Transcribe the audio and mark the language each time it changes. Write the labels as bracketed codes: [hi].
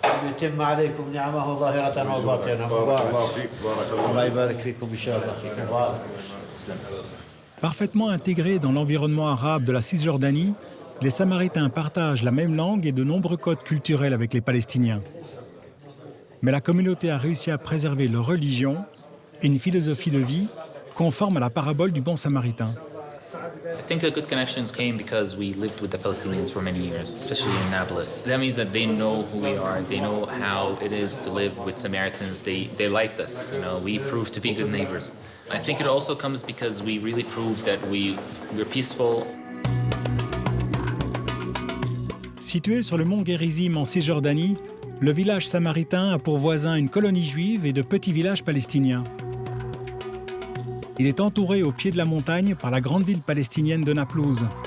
[ar] يتم عليكم نعمه ظاهرة وباطنة مبارك الله يبارك فيكم إن شاء الله. [fr] Parfaitement intégrés dans l'environnement arabe de la Cisjordanie, les Samaritains partagent la même langue et de nombreux codes culturels avec les Palestiniens. Mais la communauté a réussi à préserver leur religion et une philosophie de vie conforme à la parabole du bon Samaritain. [en] I think the good connections came because we lived with the Palestinians for many years, especially in Nablus. That means that they know who we are, they know how it is to live with Samaritans, they liked us, we proved to be good neighbors. I think it also comes because we really proved that we're peaceful. [fr] Situé sur le mont Gérizim en Cisjordanie, le village samaritain a pour voisin une colonie juive et de petits villages palestiniens. Il est entouré au pied de la montagne par la grande ville palestinienne de Naplouse.